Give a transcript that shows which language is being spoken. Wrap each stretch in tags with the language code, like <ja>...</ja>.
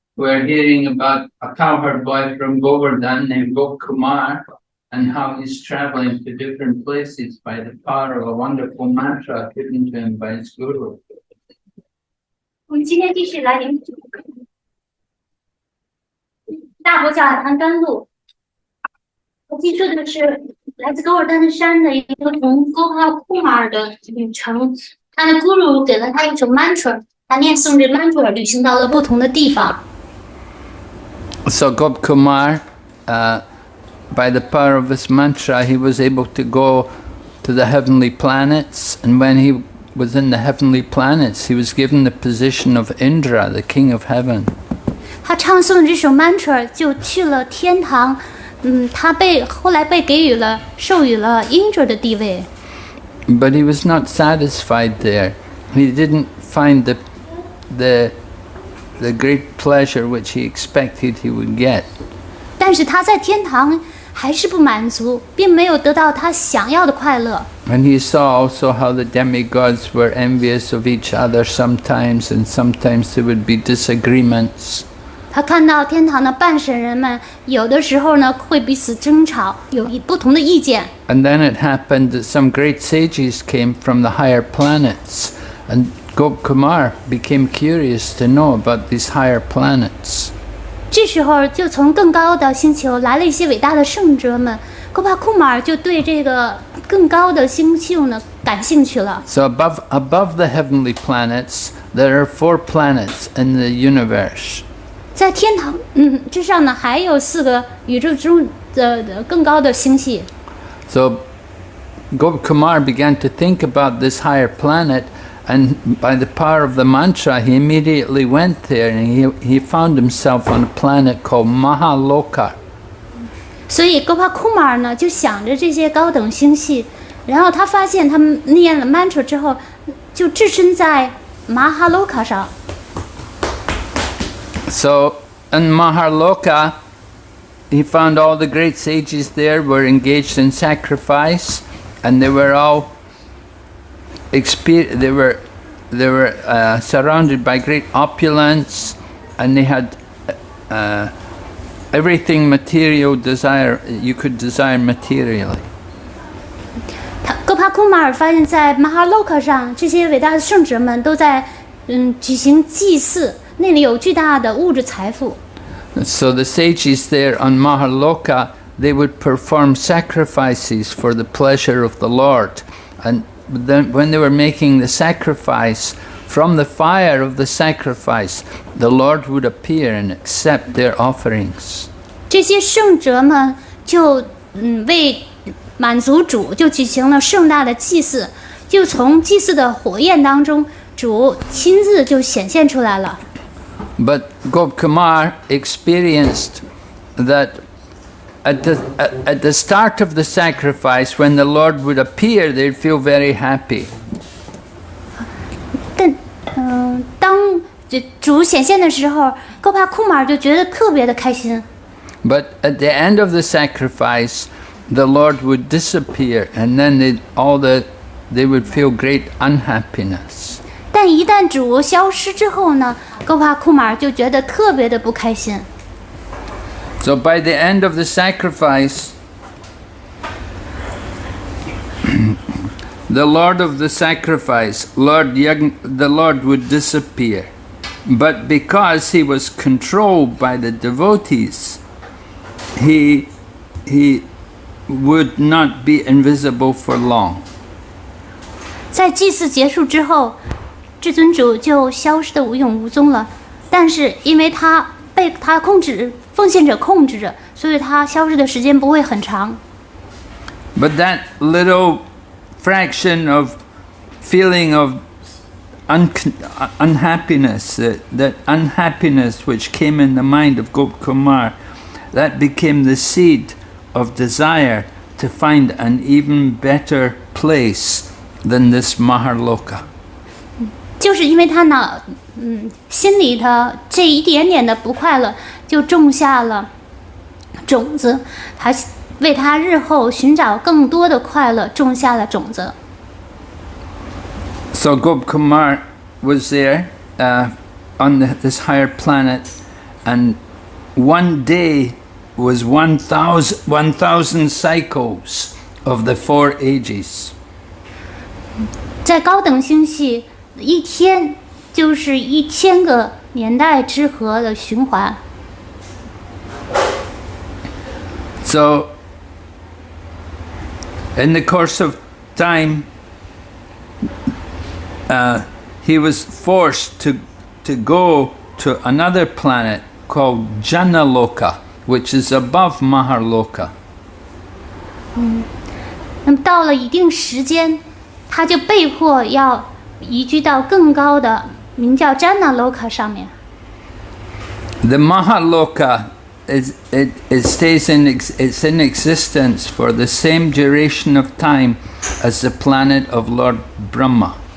<en>We're hearing about a cowherd boy from Govardhan named Kumar and how he's traveling to different places by the power of a wonderful mantra given to him by his guru.</en> <zh>我们今天继续来领大佛教海滩甘露。我记述的是来自噶尔丹山的一个从哥帕库马尔的旅程。他的 guru 给了他一首 mantra， 他念诵着 mantra 旅行到了不同的地方。</zh> <en>So Gopkumar, by the power of this mantra, he was able to go to the heavenly planets, and when he was in the heavenly planets, he was given the position of Indra, the king of heaven.</en> <zh>他唱诵这首 mantra 就去了天堂，他后来被授予了 Indra 的地位。</zh> <en>But he was not satisfied there. He didn't find the great pleasure which he expected he would get.</en> <zh>但是他在天堂还是不满足，并没有得到他想要的快乐。</zh> <en>And he saw also how the demigods were envious of each other sometimes, and sometimes there would be disagreements.</en> <zh>他看到天堂的半神人们，有的时候呢会彼此争吵，有不同的意见。</zh> <en>And then it happened that some great sages came from the higher planets, and Gopkumar became curious to know about these higher planets.</en> <zh>这时候就从更高的星球来了一些伟大的圣者们，哥帕库马尔就对这个更高的星球呢感兴趣了。</zh> <en>So above the heavenly planets, there are 4 planets in the universe.</en> <zh>在天堂之上呢，还有4个宇宙中的更高的星系。</zh> <en>So Gopkumar began to think about this higher planet, and by the power of the mantra, he immediately went there, and he found himself on a planet called Mahaloka.</en> <zh>所以哥帕库马尔呢就想着这些高等星系，然后他发现他们念了 mantra 之后，就置身在马哈洛卡上。</zh> <en>So in Mahaloka, he found all the great sages there were engaged in sacrifice, and they were all they were surrounded by great opulence, and they had everything material desire you could desire materially.</en> <zh>哥帕库马尔发现，在马哈洛卡上，这些伟大的圣者们都在举行祭祀，那里有巨大的物质财富。</zh> <en>So the sages there on Mahaloka, they would perform sacrifices for the pleasure of the Lord, and then when they were making the sacrifice, from the fire of the sacrifice, the Lord would appear and accept their offerings.</en> <zh>这些圣者们就为满足主，就举行了盛大的祭祀，就从祭祀的火焰当中，主亲自就显现出来了。</zh> <en>But Gopkumar experienced that at the start of the sacrifice, when the Lord would appear, they'd feel very happy.</en> <zh>但当主显现的时候，哥帕库马尔就觉得特别的开心。</zh> <en>But at the end of the sacrifice, the Lord would disappear, and then they would feel great unhappiness.</en> <zh>但一旦主消失之后呢，哥帕库马尔就觉得特别的不开心。</zh> <en>So by the end of the sacrifice, the Lord of the sacrifice, the Lord would disappear. But because he was controlled by the devotees, he would not be invisible for long.</en> <zh>在祭祀结束之后，至尊主就消失得无影无踪了。但是因为他被他奉献者控制着，所以他消失的时间不会很长。</zh> <en>But that little fraction of feeling of unhappiness, that unhappiness which came in the mind of Gopkumar, that became the seed of desire to find an even better place than this Maharloka.</en> <zh>就是因为他心里的这一点点的不快乐，就种下了种子，还为他日后寻找更多的快乐种下了种子。</zh> <en>So Gopkumar was there on this higher planet, and one day was 1,000 cycles of the 4 ages.</en> <zh>在高等星系，一天就是1000个年代之河的循环。</zh> <en>So, in the course of time, he was forced to go to another planet called Janaloka, which is above Maharloka.</en> <zh>那么到了一定时间，他就被迫要移居到更高的名叫 Janaloka 上面。</zh> <en>The Maharloka it stays it's in existence for the same duration of time as the planet of Lord Brahma.</en>